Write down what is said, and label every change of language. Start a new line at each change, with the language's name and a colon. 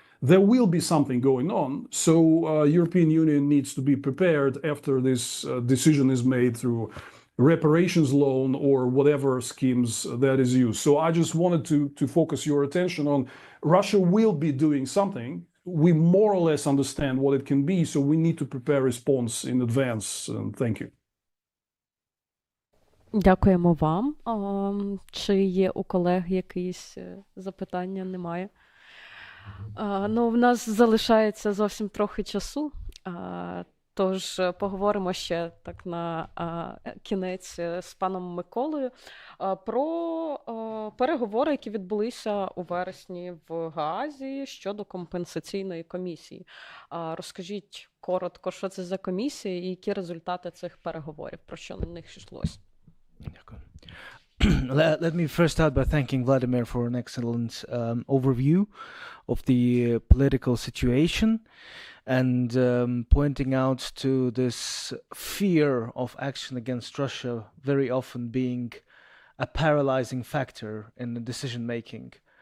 English: There will be something going on, so European Union needs to be prepared after this decision is made through reparations loan or whatever schemes that is used. So I just wanted to focus your attention on Russia will be doing something, we more or less understand what it can be, so we need to prepare response in advance. Thank you.
Ukrainian: Дякуємо вам. Чи є у колег якісь запитання? Немає. Ну, в нас залишається зовсім трохи часу, тож поговоримо ще так на кінець з паном Миколою про переговори, які відбулися у вересні в Гаазі щодо компенсаційної комісії. Розкажіть коротко, що це за комісія і які результати цих переговорів, про що на них йшлося?
English: Let me first start by thanking Vladimir for an excellent overview of the political situation and pointing out to this fear of action against Russia very often being a paralyzing factor in the decision making.